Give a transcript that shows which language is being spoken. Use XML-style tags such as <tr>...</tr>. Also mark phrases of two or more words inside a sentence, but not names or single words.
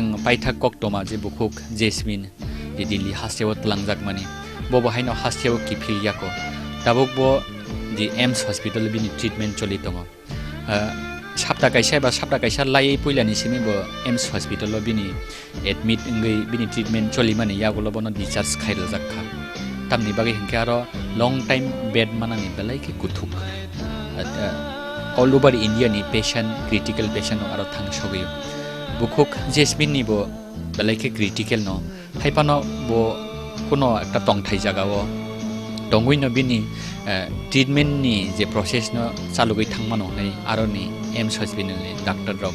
<trp>पाइथाक कक्टमा जे बुखुक जेसमिन जे दिल्ली हास्टेयाव तलांजाक माने बबो हायनाव हास्टेयाव किफिलियाको दाबुक बो जे एम्स हस्पिटाल बिनि ट्रिटमेन्ट चलि दङ सप्ताह कायसा लाइ पहिलानि सिमिबो एम्स हस्पिटालाव बिनि एडमिट इंगै बिनि ट्रिटमेन्ट चलि माने यागुलो बनो डिस्चार्ज खाइरो जाखा तामनि बागै हिंके आरो</trp> <en>long time</en> <trp>बेड मानानि बेलायके कुथुक</trp> <en>all over India</en> <trp>नि पेशेंट</trp> <en>critical patient</en> <trp>आरो थांसगै बुखुक जेसमिन निबो बेलायके क्रिटिकल न हाइपानो बो कोनो एकटा तंथाइ जागाओ दंगैनो बिनि ट्रिटमेन्ट नि जे प्रोसेस न चालुगै थांमानो नै आरो नि एम्स हस्पिटाल नि डाक्टर रक</trp>